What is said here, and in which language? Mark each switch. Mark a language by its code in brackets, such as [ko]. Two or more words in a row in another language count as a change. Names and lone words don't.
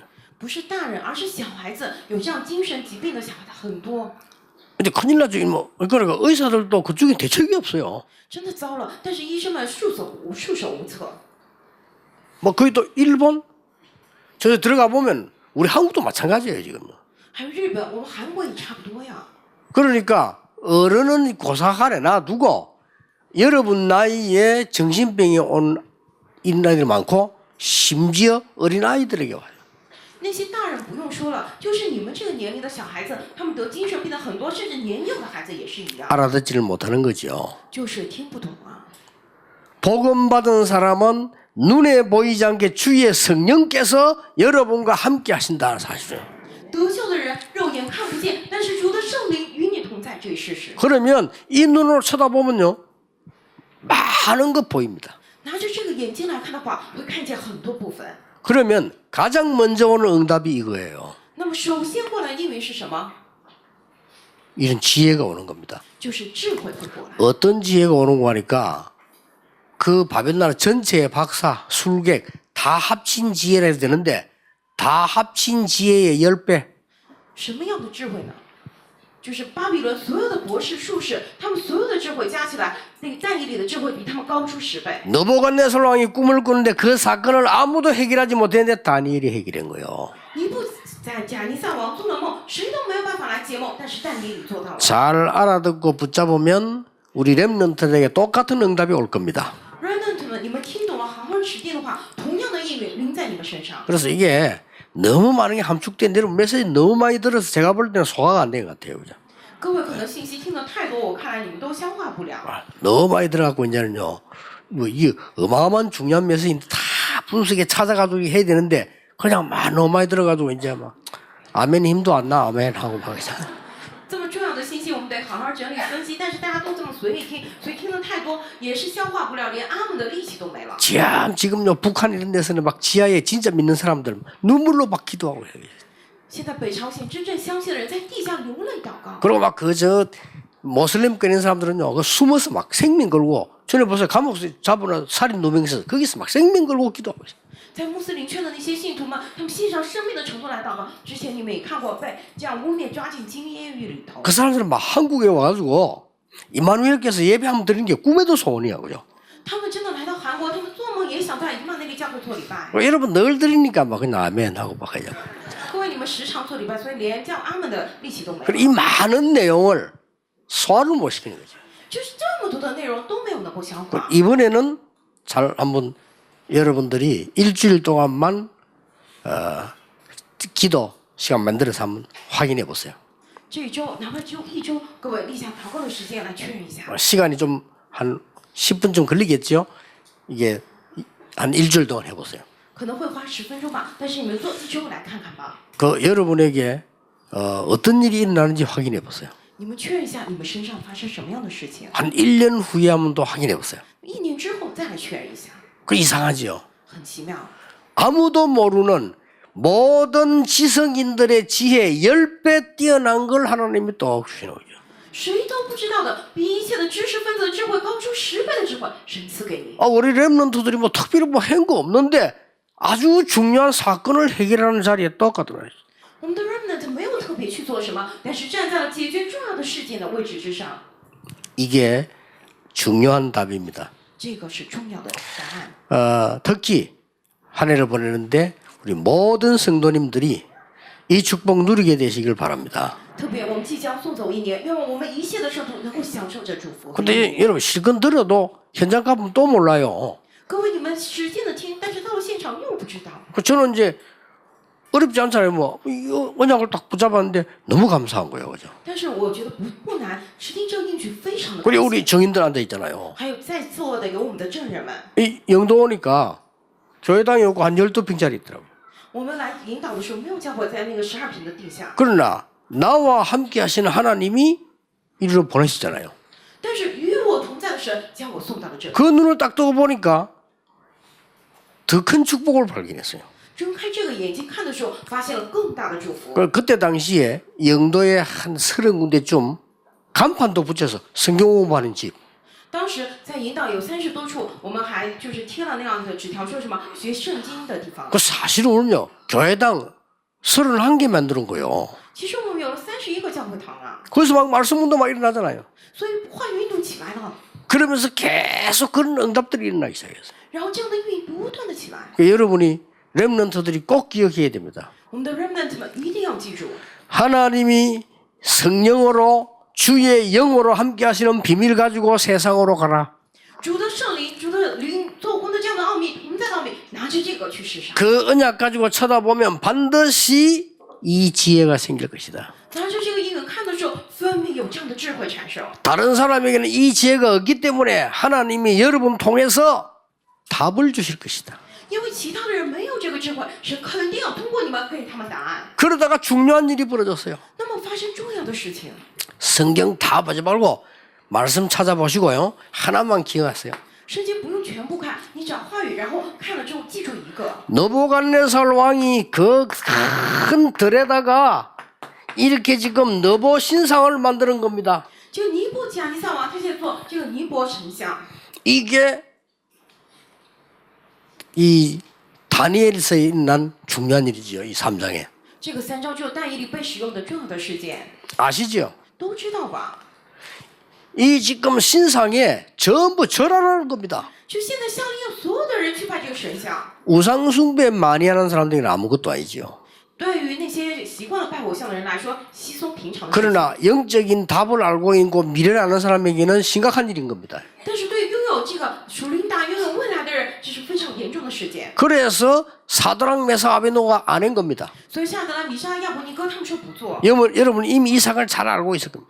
[zh] 不是大人，而是小孩子有这样精神疾病的小孩子很多， [ko] 근데 큰일 나죠. 뭐 그러니까 의사들도 그쪽에 대책이 없어요. [zh] 真的糟了。但是医生们束手无策。 [ko] 뭐 거기 또 일본 저 들어가 보면 우리 한국도 마찬가지예요 지금. [zh] 还有日本，我们韩国也差不多呀。 [ko] 그러니까 어른은 고사하래 놔두고 여러분 나이에 정신병이 온 인아이들이 많고 심지어 어린 아이들에게 와요. [zh] 那些大人不用说了，就是你们这个年龄的小孩子，他们得精神病的很多，甚至年幼的孩子也是一样， [ko] 알아듣지를 못하는 거죠. [zh] 就是听不懂啊。 [ko] 복음 받은 사람은 눈에 보이지 않게 주의 성령께서 여러분과 함께 하신다는 사실이에요. [zh] 得救的人肉眼看不见，但是主的圣灵与你同在，这一事实。 [ko] 그러면 이 눈으로 쳐다보면요 많은 것 보입니다. [zh] 拿着这个眼睛来看的话，会看见很多部分。 [ko] 그러면 가장 먼저 오는 응답이 이거예요. [zh] 那么首先过来应允是什么？ [ko] 이런 지혜가 오는 겁니다. [zh] 就是智慧会过来。 [ko] 어떤 지혜가 오는 거니까 그 바벨나라 전체의 박사, 술객 다 합친 지혜라 해도 되는데 다 합친 지혜의 10배. [zh] 什么样的智慧呢？就是巴比伦所有的博士、术士，他们所有的智慧加起来，那个但以理的智慧比他们高出10倍。 [ko] 느부갓네살 왕이 꿈을 꾸는데 그 사건을 아무도 해결하지 못했는데 다니엘이 해결한 거예요. [zh] 尼布贾尼撒王做了梦，谁都没有办法来解梦，但是但以理做到了。 [ko] 잘 알아듣고 붙잡으면 우리 렘넌트들에게 똑같은 응답이 올 겁니다. [zh] Remnant 们，你们听懂了，好好持定的话，同样的应允临在你们身上。 [ko] 그래서 이게 너무 많은 게 함축된 대로 메시지 너무 많이 들어서 제가 볼 때는 소화가 안 된 것 같아요. 그죠? [zh] 各位可能信息听得太多，我看来你们都消化不了。 [ko] 너무 많이 들어갖고 이제는요, 뭐 이 어마어마한 중요한 메시지 다 분석에 찾아가지고 해야 되는데 그냥 너무 많이 들어가지고 이제 막 아멘 힘도 안 나 아멘 하고 막 이제. [zh] 这么重要的信息，我们得好好整理分析。但是大家都这么随意听，所以听得太多也是消化不了，连阿门的力气都没了。 [ko] 지금요 북한 이런 데서는 막 지하에 진짜 믿는 사람들 눈물로 막 기도하고 해요. [zh] 现在北朝鲜真正相信的人在地下流泪祷告。 [ko] 그리고 막 그 저 모슬림 끓이는 사람들은요, 그 숨어서 막 생명 걸고 전에 보세요 감옥에서 잡으는 살인 누명 있어서 거기서 막 생명 걸고 기도하고 있어요. [zh] 在穆斯林圈的那些信徒们，他们献上生命的程度来祷告。之前你们也看过被这样污蔑抓进金烟狱里头。 [ko] 그 사람들은 막 한국에 와가지고 이마누엘께서 예배 한번 드리는 게 꿈에도 소원이야, 그죠? [zh] 他们真的来到韩国，他们做梦也想在以马内利教会做礼拜。 [ko] 여러분 늘 드리니까 막 그냥 아멘 하고 막 하죠. [zh] 各位，你们时常做礼拜，所以连叫阿门的力气都没 [ko] 그리고 [zh] 有。 [ko] 이 많은 내용을 소화를 못 시키는 거죠. [zh] 就是这么多的内容都没有能够消化。 [ko] 이번에는 잘 한번 여러분들이 일주일 동안만 기도 시간 만들어서 한번 확인해 보세요. [zh] 这一周哪怕只有一周，各位立下祷告的时间来确认一下。 [ko] 시간이 좀 한 10분쯤 걸리겠죠. 이게 한 일주일 동안 해보세요. [zh] 可能会花10分钟吧，但是你们做一周来看看吧。 [ko] 그 여러분에게 어떤 일이 일어나는지 확인해 보세요. [zh] 你们确认一下你们身上发生什么样的事情。 [ko] 한 1년 후에 한번 또 확인해 보세요. [zh] 1 年之后再来确认一下， [ko] 그 이상하죠. [zh] 很奇妙。 [ko] 아무도 모르는 모든 지성인들의 지혜 10배 뛰어난 걸 하나님이 또 주시는 거죠. [zh] 谁都不知道的，比一切的知识分子的智慧高出10倍的智慧，神赐给你。 [ko] 우리 렘넌트들이 뭐 특별히 뭐 한 거 없는데 아주 중요한 사건을 해결하는 자리에 똑같더라고요. [zh] 我们的 remnant 没有特别去做什么，但是站在了解决重要的事件的位置之上， [ko] 이게 중요한 답입니다. [zh] 这个是重要的答案。 [ko] 특히 한 해를 보내는데 우리 모든 성도님들이 이 축복 누리게 되시길 바랍니다. [zh] 特别我们即将送走1年，愿望我们一切的圣徒能够享受这祝福。 [ko] 근데 여러분 실컷 들어도 현장 가면 또 몰라요. [zh] 各位，你们使劲的听，但是到了现场又不知道。 [ko] 저는 이제 어렵지 않잖아요. 뭐 이거 언약을 딱 붙잡았는데 너무 감사한 거예요, 그죠? [zh] 但是我觉得不难，持定这个应许非常的。 [ko] 그리고 우리 정인들 앉아 있잖아요. [zh] 还有在座的有我们的证人们， [ko] 이 영도 오니까 교회당에 오고 한 12평짜리 있더라고요. [zh] 我们来引导的时候没有教会在那个12平的地下， [ko] 그러나 나와 함께 하시는 하나님이 이리로 보내시잖아요. [zh] 但是与我同在的神将我送到了这里。 [ko] 그 눈을 딱 뜨고 보니까 더 큰 축복을 발견했어요. [zh] 睁开这个眼睛看的时候，发现了更大的祝福。 [ko] 그때 당시에 영도에 한 30군데쯤 간판도 붙여서 성경 공부하는 집. [zh] 当时在引导有30多处，我们还就是贴了那样的纸条，说什么学圣经的地方。 [ko] 그 사실은요, 교회당 31개 만드는 거요. [zh] 其实我们有了31个教会堂啊， [ko] 거기서 막 말씀 운동 막 일어나잖아요. [zh] 所以话语运动起来了， [ko] 그러면서 계속 그런 응답들이 일어나기 시작했어요. [zh] 然后这样的运不断的起来。 [ko] 그러니까 여러분이 렘넌트들이 꼭 기억해야 됩니다. [zh] 我们的 remnant 们一定要记住， [ko] 하나님이 성령으로 주의 영으로 함께 하시는 비밀 가지고 세상으로 가라. [zh] 主的圣灵、主的灵做工的这样的奥秘、同在的奥秘，拿着这个去世上。 [ko] 그 언약 가지고 쳐다보면 반드시 이 지혜가 생길 것이다. [zh] 拿着这个应允看的时候，分明有这样的智慧产生。 [ko] 다른 사람에게는 이 지혜가 없기 때문에 하나님이 여러분 통해서 답을 주실 것이다. [zh] 因为其他的人没有这个智慧，神肯定要通过你们给他们答案。 [ko] 그러다가 중요한 일이 벌어졌어요. [zh] 那么发生重要的事情， [ko] 성경 다 보지 말고 말씀 찾아보시고요. 하나만 기억하세요. [zh] 圣经不用全部看，你找话语，然后看了之后记住一个。 [ko] 느부갓네살 왕이 그 큰 들에다가 이렇게 지금 느보 신상을 만드는 겁니다. [zh] 这个尼布甲尼撒王，他现在做这个尼伯神像， [ko] 이게 이 다니엘에서 일어난 중요한 일이죠. 이 3장에. [zh] 这个3章只有但以理被使用的重要的事件， [ko] 아시죠? [zh] 都知道吧？ [ko] 이 지금 신상에 전부 절하라는 겁니다. [zh] 就现在下令要所有的人去拜这个神像。 [ko] 우상 숭배 많이 하는 사람들에게는 아무것도 아니죠. [zh] 对于那些习惯了拜偶像的人来说，稀松平常的事情。 [ko] 그러나 영적인 답을 알고 있고 미래를 아는 사람에게는 심각한 일인 겁니다. [zh] 但是对于拥有这个属灵大、拥有未来的人，这是非常严重的事件。 [ko] 그래서 사드락 메사 아베노가 안 한 겁니다. [zh] 所以夏德拉、米沙、亚伯尼哥他们说不做。 [ko] 여러분 이미 이 사건을 잘 알고 있을 겁니다.